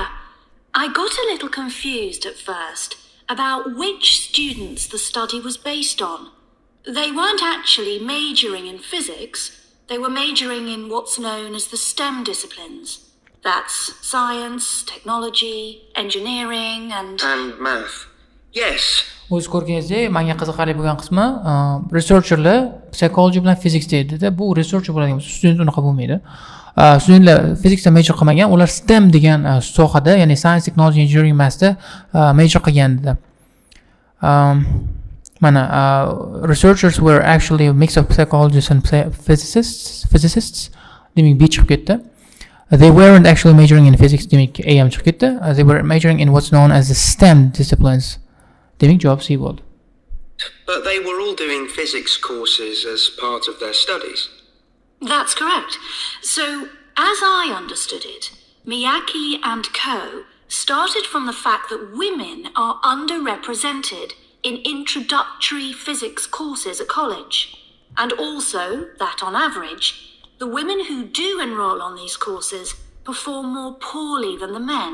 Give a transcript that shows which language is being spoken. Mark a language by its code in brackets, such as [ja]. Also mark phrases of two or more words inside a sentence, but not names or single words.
[en] I got a little confused at first about which students the study was based on. They weren't actually majoring in physics. They were majoring in what's known as the STEM disciplines. That's science, technology, engineering and math. Yes. [uz] O'z ko'rganingizdek, menga qiziqarli bo'lgan qismi researcherlar psychology bilan physics deydi-da. Bu researcher bo'ladigan bo'lsa, student unaqa bo'lmaydi. Studentlar fiziksda major qilmagan, ular STEM degan sohada, ya'ni [en] science, technology, engineering, mathsda [uz] major qilgan-da. [en] Mana researchers were actually a mix of psychologists and physicists. [uz] Demak, B chiqib ketdi. [en] They weren't actually majoring in physics. [uz] Demak, A ham chiqib ketdi. [en] They were majoring in what's known as the STEM disciplines. [uz] Demak, javob C bo'ldi. [en] But they were all doing physics courses as part of their studies. That's correct. So, as I understood it, Miyake and co. started from the fact that women are underrepresented in introductory physics courses at college, and also that on average, the women who do enroll on these courses perform more poorly than the men.